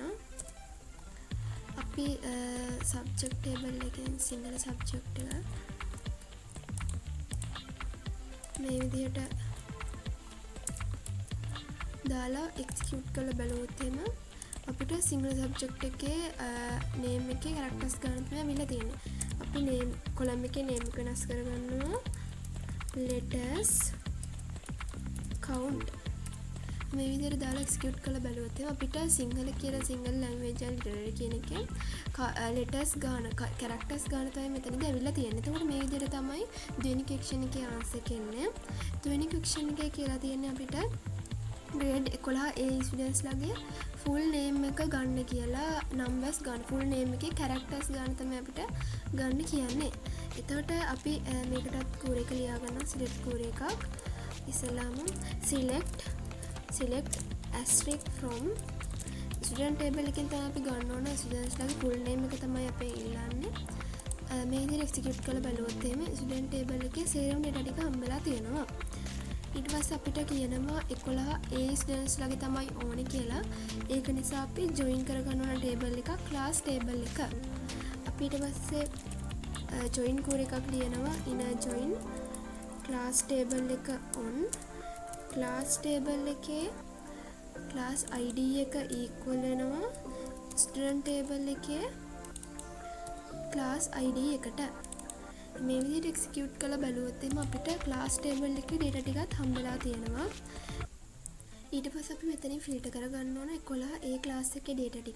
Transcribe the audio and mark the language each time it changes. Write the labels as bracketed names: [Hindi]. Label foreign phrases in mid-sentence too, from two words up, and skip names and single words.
[Sinhala] අපි [English] subject table [Sinhala] එකෙන් සිංහල subject එක මේ විදිහට දාලා execute කරලා බලුවොත් එහෙම අපිට සිංහල subject එකේ name එකේ characters ගන්න තමයි අවිල්ලා තියෙන්නේ. අපි [English] name column [Sinhala] එකේ name එක වෙනස් කරගන්නවා [English] letters count. [Sinhala] මේ විදිහට දාලා execute කරලා බලුවොත් එහෙනම් අපිට සිංහල කියලා සිංහල [English] language and literary [Sinhala] කියන එකේ letters ගාන, characters ගාන තමයි මෙතනදී අවිල්ලා තියෙන්නේ. එතකොට මේ විදිහට තමයි දෙවෙනි question එකේ answer එක එන්නේ. දෙවෙනි question එකේ කියලා තියෙන්නේ අපිට [English] grade 11 A students [Sinhala] ලාගේ [English] full name [Sinhala] එක ගන්න කියලා. numbers ගන්න, [English] full name [Sinhala] එකේ characters ගන්න තමයි අපිට ගන්න කියන්නේ. එතකොට අපි මේකටත් කූර එක ලියා ගන්නවා. select කූර එකක්. ඉස්සෙල්ලාම [English] select asterisk from student table [Sinhala] එකෙන් තමයි අපි ගන්න ඕන students ලාගේ [English] full name [Sinhala] එක තමයි අපි ඉල්ලන්නේ. මේ විදිහට execute කරලා බලුවොත් එහෙම [English] student table [Sinhala] එකේ සේරම data ටික හම්බෙලා තියෙනවා. ඊට පස්සේ අපිට කියනවා [English] 11 A students [Sinhala] ලාගේ තමයි ඕනේ කියලා. ඒක නිසා අපි join කරගන්න ඕන table එක [English] class table [Sinhala] එක. අපි ඊට පස්සේ join කූර එකක් ලියනවා [English] inner join class table [Sinhala] එක on. [English] class table [Sinhala] එකේ [English] class ID [Sinhala] එක equal වෙනවා [English] student table [Sinhala] එකේ [English] class ID [Sinhala] එකට. මේ විදිහට එක්සිකියුට් කරලා බැලුවොත් එimhe අපිට [English] class table [Sinhala] එකේ data ටිකත් හම්බෙලා තියෙනවා. ඊට පස්සේ අපි මෙතනින් ෆිල්ටර් කරගන්න ඕන 11 ඒ ක්ලාස් එකේ data ටික.